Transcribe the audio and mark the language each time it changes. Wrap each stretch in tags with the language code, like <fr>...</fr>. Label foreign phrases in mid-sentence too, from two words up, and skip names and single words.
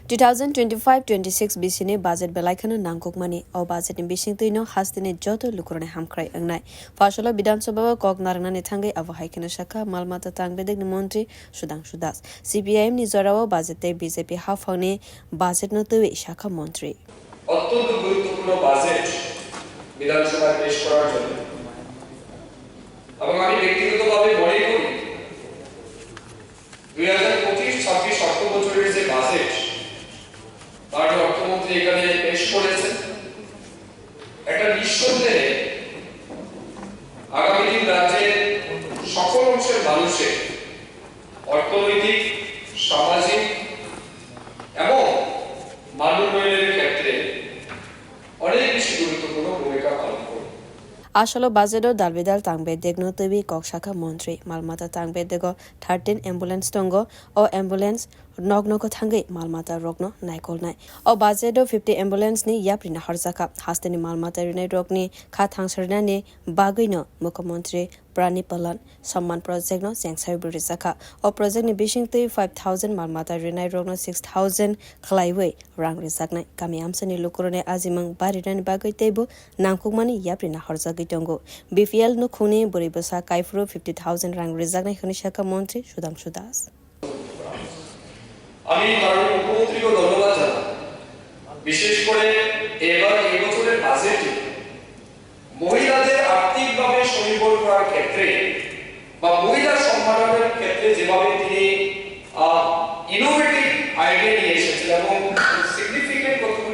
<trp>2025-26 bisini budget belaikano nangkukmani o budget ni bising tuino hastini joto lukurane hamkrai angnai fasolo bidhansabha kok narangnani thangai abo haikena shaka malmata tangbedek ni montri Sudhangshu CPIM ni jorao budget te BJP hafangni budget no tuwi shaka montri</trp> <bn>অত্যন্ত গুরুত্বপূর্ণ বাজেট বিধানসভায় পেশ করার জন্য এবং আমি ব্যক্তিগতভাবে মনে করি 2025-26 অর্থ বছরের যে বাজেট তার অর্থমন্ত্রী এখানে পেশ করেছেন একটা নিঃসন্দেহে আগামী দিন রাজ্যের সকল অংশের মানুষের অর্থনৈতিক সামাজিক এবং মানব উন্নয়নের ক্ষেত্রে অনেক বেশি গুরুত্বপূর্ণ ভূমিকা পালন করবে</bn> <trp>Asolo budgeto dalbidal tangbedek no tuwi kok shaka montri malmata tangbedego 13 ambulance tongo o ambulance nognoko thangai malmata rokno naikol nai o budgeto 50 ambulance ni yaprina harjaka hasteni malmata rinai rokni kha thangsarna ni bagino mukhyamantri Prani Palan Samman project no sengsai burisaka o project ni bishing 5000 malmata rinai rokno 6000 khlaiwe rang risaknai kami amsani lukurone ajimang barirani bagai teibo nangkukmani yaprina harjaka tongo BPL no khuni boribasa kaifro 50000 rang rizaknai khani shaka montri Sudhangshu</trp> <bn>আমি মাননীয় মুখ্যমন্ত্রীকে ধন্যবাদ জানাই বিশেষ করে এবার এই বছরের বাজেটে মহিলাদের আর্থিকভাবে স্বনির্ভর করার ক্ষেত্রে বা মহিলা সম্মানের ক্ষেত্রে যেভাবে তিনি</bn> <en>innovative idea</en> <bn>নিয়ে এসেছেন এবং সিগনিফিকেন্ট কতগুলি</bn>